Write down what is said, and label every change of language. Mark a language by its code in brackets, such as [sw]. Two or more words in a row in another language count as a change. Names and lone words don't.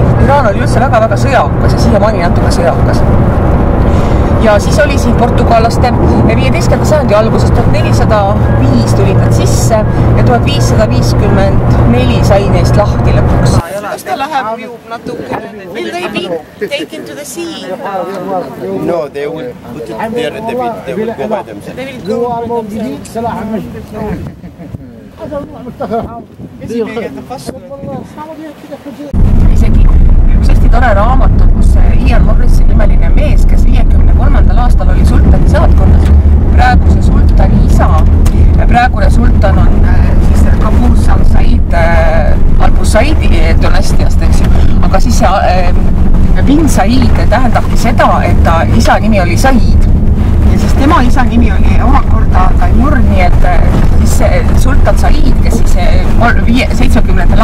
[et] Iraan oli üldse väga-väga sõjakas ja siiamaani natuke sõjakas. Ja siis oli siin portugallaste 15. sajandi alguses 1405 tulid nad sisse ja 1554 sai neist lahti lõpuks. Kas ta läheb ju natuke? [en] Will they be taken to the sea? No, they will put it there, they will go by themselves. They will go by themselves. [et] Isegi üks hästi tore raamat, kus Ian Morrisi nimeline mees, kes 53. aastal oli sultani saatkonnas, praeguse sultani isa, praegune sultan on siis Qaboos al-Said Al-Busaidi dünastiast, eks ju, aga siis bin Said tähendabki seda, et ta isa nimi oli Said ja siis tema isa nimi oli omakorda Taimur, nii et siis sultan Said, kes siis 70.